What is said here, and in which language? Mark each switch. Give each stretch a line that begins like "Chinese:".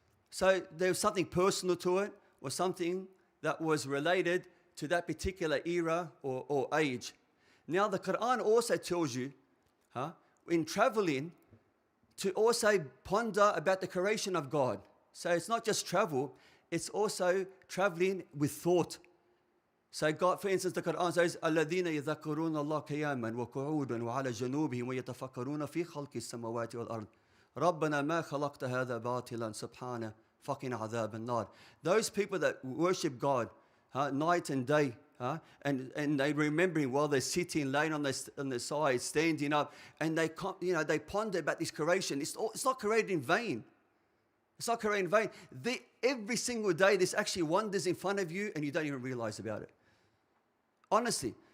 English: So there was something personal to it, or something that was related to that particular era or age. Now the Quran also tells you, in traveling, to also ponder about the creation of God. So it's not just travel, it's also traveling with thought. So God, for instance, the Quran says,
Arabic: الَّذِينَ يَذَكُّرُونَ اللَّهَ قِيَامًا وَقُعُودًا وَعَلَى جُنُوبِهِمْ وَيَتَفَكَّرُونَ فِي خَلْقِ السَّمَاوَاتِ وَالْأَرْضِ رَبَّنَا مَا خَلَقْتَ هَذَا بَاطِلًا سُبْحَانَ فَقِنَا عَذَابَ النَّارِ.
English: Those people that worship God night and day, and they remembering while they're sitting, laying on their side, standing up, and they ponder about this creation. It's not created in vain. It's not created in vain. Every single day, there's actually wonders in front of you, and you don't even realize about it. Honestly,